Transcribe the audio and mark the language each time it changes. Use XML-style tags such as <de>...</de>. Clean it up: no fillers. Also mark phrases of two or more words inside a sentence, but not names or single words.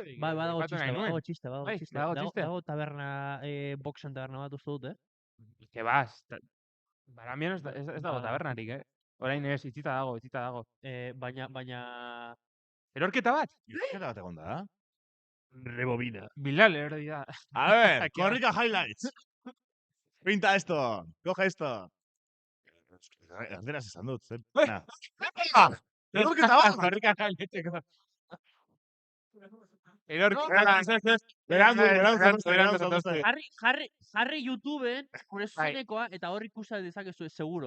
<eu>Bai, dago txiste. Dago taberna, boxen taberna bat uste dut,</eu> <es>Que vas.</es> <eu>Barambio ez dago tabernarik, Orain ez, itzita dago. Baina... Erorketa bat? Erorketa bat egon da, Rebobina. Bilal, erdi da.</eu> <es>A ver, Korrika Highlights. Pinta esto, coge esto.</es> <eu>Erderaz esan dut, zer. Erorketa bat! Korrika Highlightseko. Jarri YouTubeen, gure zuzenekoa, eta hor ikusa dezakezu seguro.</eu>